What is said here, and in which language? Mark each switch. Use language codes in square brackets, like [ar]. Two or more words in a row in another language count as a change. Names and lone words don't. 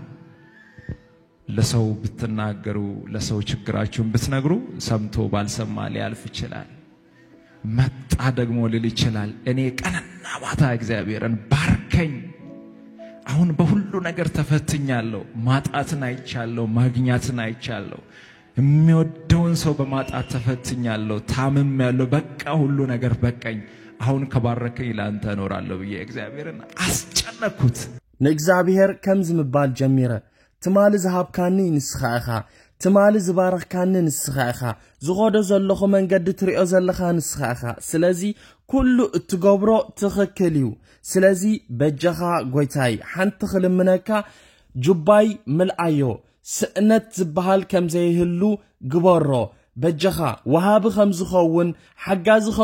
[am] ለሰው ብትናገሩ ለሰው ችግራችሁን ብትነግሩ ሰምቶ ባልሰማ ሊያልፍ ይችላል መጣ ደግሞ ሊል ይችላል እኔ ቀንና ማታ እግዚአብሔርን ባርከኝ አሁን በሁሉ ነገር ተፈትኛለሁ ማጣትን አይቻለሁ ማግኛትን አይቻለሁ የሚወደውን ሰው በማጣት ተፈትኛለሁ ታምሜያለሁ በቃ ሁሉ ነገር በቃኝ አሁን ከባረከኝ ላንተ እኖራለሁ ብዬ እግዚአብሔርን አስጨነኩት [ti] ንእግዚአብሔር ከምዝ ምባል ጀሚረ ትማል ዝሃብካኒ ንስኻኻ ትማል ዝባረኽካኒ ንስኻኻ ዝጎደ ዘለኹ መንገዲ ትሪኦ ዘለኻ ንስኻኻ ስለዚ ኩሉ እትገብሮ ትኽክል እዩ ስለዚ በጀኻ ጎይታይ ሓንቲ ክልምነካ ጁባይ ምልአዮ ስእነት ዝበሃል ከም ዘይህሉ ግበሮ በጀኻ ወሃቢ ከም ዝኸውን ሓጋዚ ከም